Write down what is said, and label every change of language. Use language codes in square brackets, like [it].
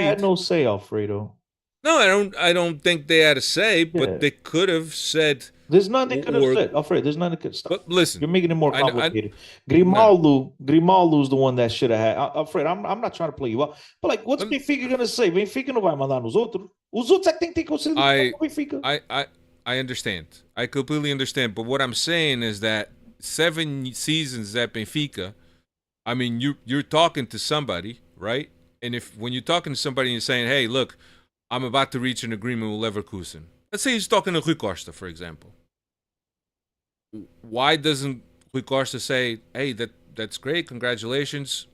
[en] I had no say, Alfredo. No, I don't think they had a say, but they could have said. There's nothing they could have said, Alfredo. There's nothing they could stop. But listen, you're making it more complicated. Grimaldo's the one that should have had. Alfredo, I'm not trying to play you out, but like, what's Benfica gonna say? [pt] Benfica não vai mandar nos outros. Os outros é que tem que considerar Benfica. [en] I understand. I completely understand. But what I'm saying is that 7 seasons at Benfica, I mean, you're talking to somebody, right? And when you're talking to somebody and you're saying, "Hey, look, I'm about to reach an agreement with Leverkusen." Let's say he's talking to Rui Costa, for example. Why doesn't Rui Costa say, "Hey, that's great, congratulations.